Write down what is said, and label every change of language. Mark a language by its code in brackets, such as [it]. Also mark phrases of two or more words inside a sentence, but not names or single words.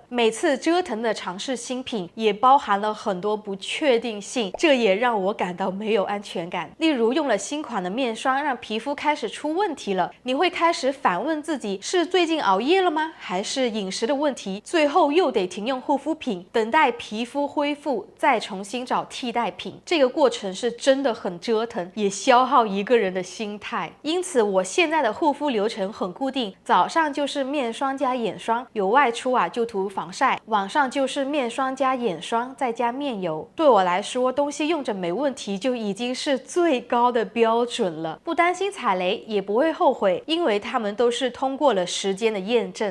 [zh] 每次折騰的嘗試新品，也包含了很多不確定性，這也讓我感到沒有安全感。例如用了新款的面霜，讓皮膚開始出問題了，你會開始反問自己，是最近熬夜了嗎？還是飲食的問題？最後又得停用護膚品，等待皮膚恢復，再重新找替代品。這個過程是真的很折騰，也消耗一個人的心態。因此我現在的護膚流程很固定，早上就是面霜加眼霜，有外出就涂防曬，晚上就是面霜加眼霜再加面油。对我來說，東西用着沒問題就已經是最高的標準了，不擔心踩雷，也不會後悔，因為它們都是通過了時間的驗證。